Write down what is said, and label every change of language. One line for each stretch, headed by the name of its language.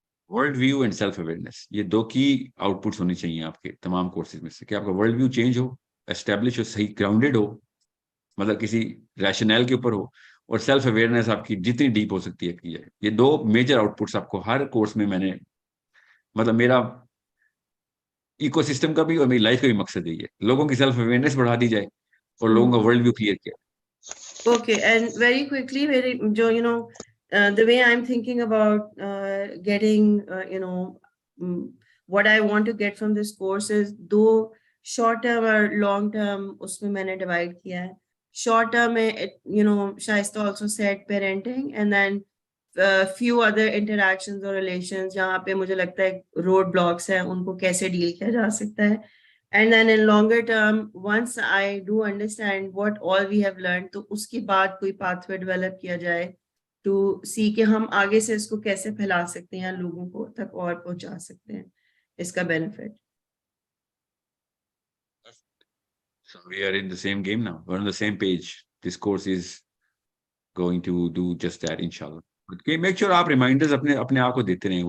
Urdu: World view and self awareness, یہ دو کی out پٹس ہونی چاہیے آپ کے تمام کورسز میں سے, کہ آپ کا ورلڈ ویو چینج ہو, اسٹیبلش ہو, صحیح گراؤنڈیڈ ہو, مطلب کسی ریشنل کے اوپر ہو, اور سیلف اویئرنیس آپ کی جتنی ڈیپ ہو سکتی ہے کی ہے. یہ دو میجر آؤٹ پٹس آپ کو ہر کورس میں نے مطلب میرا ایکو سسٹم کا بھی اور میری لائف کا بھی مقصد یہی ہے, لوگوں کی سیلف اویئرنیس بڑھا دی جائے اور لوگوں کا ورلڈ ویو کلیئر کیا.
English: okay and very quickly
Urdu: میری جو
English: the way I'm thinking about getting what I want to get from this course is
Urdu: do short term اور long term اس میں نے divide کیا ہے.
English: Short term میں Shaista also said parenting, and then few other interactions or relations
Urdu: جہاں پہ مجھے لگتا ہے road blocks ہیں ان کو کیسے ڈیل کیا جا سکتا ہے.
English: And then in longer term, once I do understand what all we have learned,
Urdu: تو اس کے بعد کوئی pathway develop کیا جائے
English: to see
Urdu: کہ ہم آگے سے اس کو کیسے پھیلا سکتے ہیں, لوگوں کو تک اور پہنچا سکتے ہیں اس کا benefit.
English: So we are in the same game now. We're on the same page. This course is going to do just that, inshallah. But make sure
Urdu: آپ reminders اپنے آپ کو دیتے رہیں.